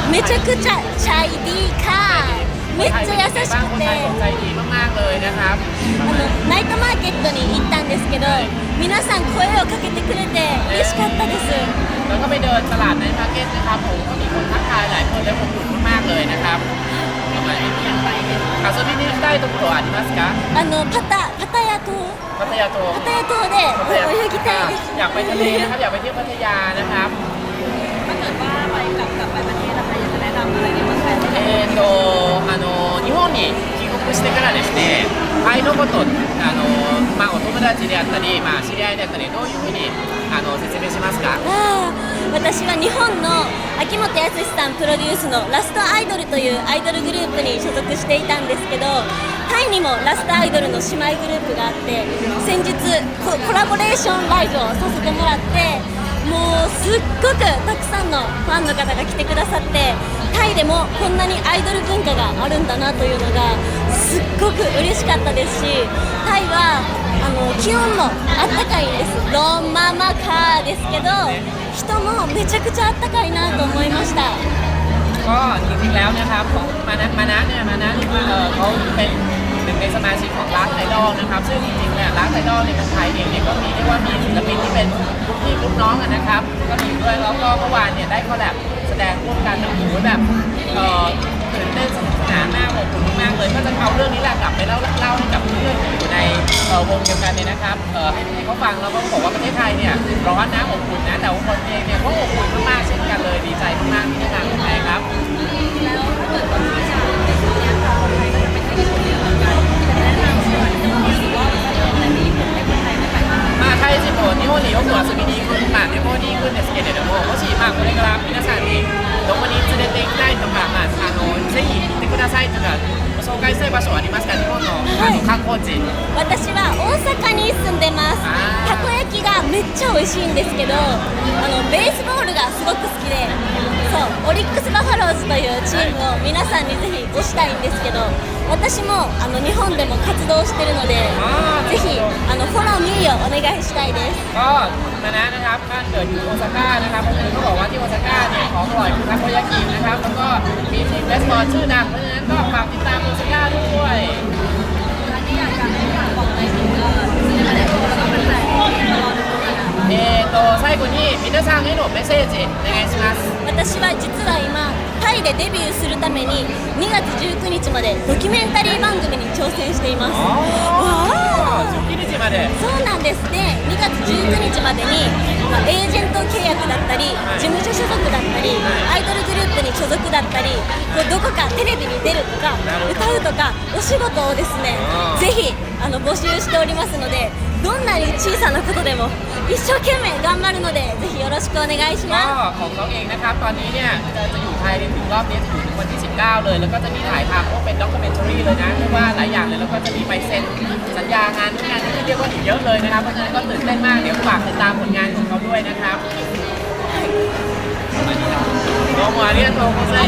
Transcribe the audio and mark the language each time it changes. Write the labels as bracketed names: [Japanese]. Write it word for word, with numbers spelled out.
[Japanese] めちゃくちゃチャイディーค่ะめっちゃ優しくて [Thai] ใจดีมากๆเลยนะครับ [Japanese] ナイトマーケットに行ったんですけど皆さん声をかけてくれて嬉しかったです [Thai] แล้วก็ไปเดินตลาดในมาร์เก็ตนะครับผมก็มีคนทักทายหลายคนและผมรู้มากเลยนะครับ [Japanese] 遊びに行きたいところはありますか？あのパタパタヤ島パタヤ島パタヤ島で泳ぎたいです。 [Thai] อยากไปทะเลนะครับอยากไปเที่ยวพัทยานะครับ ถ้าเกิดว่าไปกลับกลับไปประเทศอะไรอยากจะแนะนำอะไรในประเทศ [Japanese] เอ่อとあの日本に帰国してからですね、タイのことあのまあお友達であったりまあ知り合いであったりどういうふうにあの説明しますか？私は日本の秋元康さんプロデュースのラストアイドルというアイドルグループに所属していたんですけどタイにもラストアイドルの姉妹グループがあって先日コラボレーションライブをさせてもらってもうすっごくたくさんのファンの方が来てくださってタイでもこんなにアイドル文化があるんだなというのがすっごく嬉しかったですしタイはあの気温もあったかいですロンママカーですけど人もめちゃくちゃあったかいなと思いました。 [Thai] ก็จริงๆแล้วนะครับของมานะมานะเนี่ยมานะนี่คือเอ่อเขาเป็นหนึ่งในสมาชิกของร้านไทดอลนะครับซึ่งจริงๆเนี่ยร้านไทดอลในไทยเองเนี่ยก็มีเรียกว่ามีศิลปินที่เป็นลูกพี่ลูกน้องกันนะครับก็มีด้วยแล้วก็เมื่อวานเนี่ยได้คอลแลบแสดงร่วมกันแบบโหแบบ เอ่อตื่นเต้นสนุกสนานมากอบอุ่นมากเลยก็จะเอาเรื่องนี้แหละกลับไปเล่าเล่าให้กับเพื่อนๆอยู่ในเอ่อวงเดียวกันเนี่ยนะครับเอ่อให้ให้เขาฟังแล้วก็บอกว่าประเทศไทยเนี่ยร้อนนะอบอุ่นนะแต่ว่าคนเองเนี่ยก็อบอุ่นมากๆเช่นกันเลยดีใจมากๆที่ได้มาไทยครับ แล้วถ้าเกิดว่าจะไปเที่ยวต่างประเทศไปเที่ยวญี่ปุ่นเนี่ยเราจะแนะนำส่วนที่เราคิดว่าอะไรที่ญี่ปุ่นให้คนไทยได้ไปบ้าง มาไทยญี่ปุ่น [Japanese] 日本によく遊びに行くまあ旅行に行くんですけれどももしまあこれから皆さんにどこに連れて行きたいとかまああのぜひ行ってくださいとか紹介したい場所ありますか？日本の観光地。私は大阪に住んでます。たこ焼きがめっちゃ美味しいんですけど、あのベースボールがすごく好きで、そうオリックスバファローズというチームを皆さんにぜひ推したいんですけど、私もあの日本でも活動してるので、ぜひあのフォローミーをお願いしたいです。 [Thai] あ、ななนะครับบ้านเกิดอยู่โอซาก้านะครับคนเขาบอกว่าที่โอซาก้าเนี่ยของอร่อยคือたこ焼きนะครับแล้วก็มีทีมเบสบอลชื่อดังเพราะฉะนั้นก็ฝากติดตามโอซาก้าด้วย อันนี้อยากจะให้ฝากบอกในถึงก็ในประเด็นแล้วก็เป็นแฟนๆรอดูกันนะคะ [Japanese] เอ่อと最後に皆さんへのメッセージお願いします。私は実は今タイでデビューするためににがつじゅうくにちまでドキュメンタリー番組に挑戦しています。ああ、じゅうくにちまで。そうなんですね。にがつじゅうくにちまでにエージェント契約だったり、事務所所属だったり、アイドルグループに所属だったり、どこかテレビに出るとか、歌うとか、お仕事をですね、ぜひあの募集しておりますので、どんなに小さなことでも一生懸命頑張るので、ぜひよろしくお願いします。 [Thai] ของเขาเองนะครับตอนนี้เนี่ยจะอยู่ไทยในถึงรอบนี้จะอยู่ถึงวันที่สิบเก้าเลยแล้วก็จะมีถ่ายทำพวกเป็นด็อกคิวเมนทารีเลยนะเรียกว่าหลายอย่างเลยแล้วก็จะมีไปเซ็นสัญญางานงานที่เรียกว่าอีกเยอะเลยนะครับเพราะฉะนั้นก็ตื่นเต้นมากเดี๋ยวฝากติดตามผลงานของเขาด้วยนะครับ [Japanese] どうもありがとうございました